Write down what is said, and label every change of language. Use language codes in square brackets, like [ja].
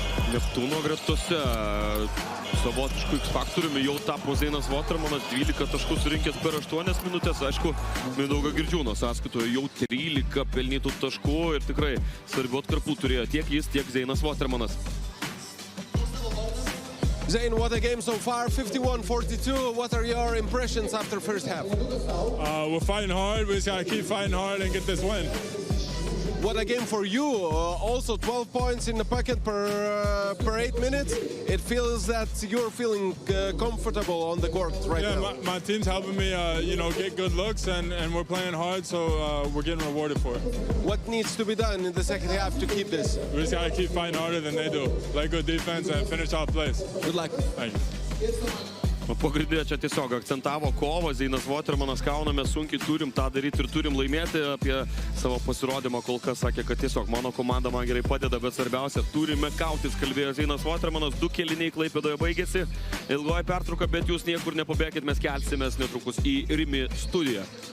[lt] Neptūno gretose savotišku X-faktoriumi jau tapo Zeinas Watermanas, 12 taškų surinkęs per 8 minutės. Aišku, Mindaugo Girdžiūno sąskaitoje jau 13 pelnytų taškų ir tikrai svarbių atkarpų turėjo tiek jis, tiek Zeinas Watermanas. [en] Zain, what a game so far, 51-42. What are your impressions after first half? We're fighting hard. We just got to keep fighting hard and get this win. What a game for you. Also 12 points in the bucket per 8 minutes. It feels that you're feeling comfortable on the court right now. Yeah, my team's helping me, get good looks, and we're playing hard, so we're getting rewarded for it. What needs to be done in the second half to keep this? We just got to keep fighting harder than they do. Play good defense and finish off plays. Good luck. Thank you. [lt] Pagrindė čia tiesiog akcentavo kovą, Zeinas Watermanas, kauname sunkiai, turim tą daryti ir turim laimėti. Apie savo pasirodymą kol kas sakė, kad tiesiog mano komanda man gerai padeda, bet svarbiausia, turime kautis, kalbėjo Zeinas Watermanas. 2 kėliniai Klaipėdoje baigėsi, ilgoji pertrauka, bet jūs niekur nepabėkit, mes kelsimės netrukus į Rimi studiją.